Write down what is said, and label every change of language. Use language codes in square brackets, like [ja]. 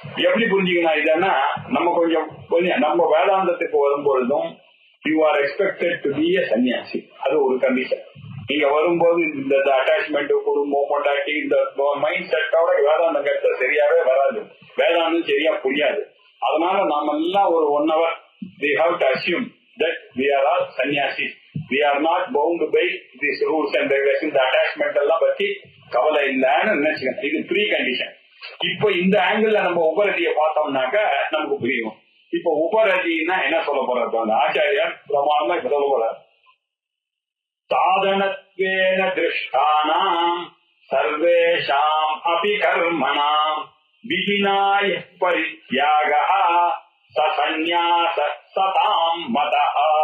[ta] எப்படி புரிஞ்சுக்கணும் இதன்னா, நம்ம கொஞ்சம் நம்ம வேதாந்தத்துக்கு வரும்பொழுதும் [en] You are expected to be a sanyasi. [ta] அது ஒரு கண்டிஷன். நீங்க வரும்போது இந்த அட்டாச்மெண்ட், குடும்பம், கொண்டாட்டி இந்த மைண்ட் செட்டோட வேதாந்தம் கட்ட சரியாவே வராது, வேதாந்தம் சரியா புரியாது. அதனால நாம எல்லாம் ஒரு [en] 1 hour we have to assume that we are all sannyasis. We are not bound by these rules and regulations. The attachment [ta] எல்லாம் பத்தி கவலை இல்லைன்னு நினைச்சுக்கணும். இது ப்ரீ கண்டிஷன். இப்போ இந்த ஆங்கிள் நம்ம உபரதியை பார்த்தோம்னாக்க நமக்கு புரியும். இப்போ உபரதினா என்ன சொல்ல போறாரு அந்த ஆச்சாரியார் பிரமாணமா இப்ப சொல்ல போறாரு. [sa] சாதனத்வேன திருஷ்டானாம் சர்வேஷாம் அபி கர்மணாம் விதினாய பரித்யாகः சந்நியாச சதாம் மதஹ.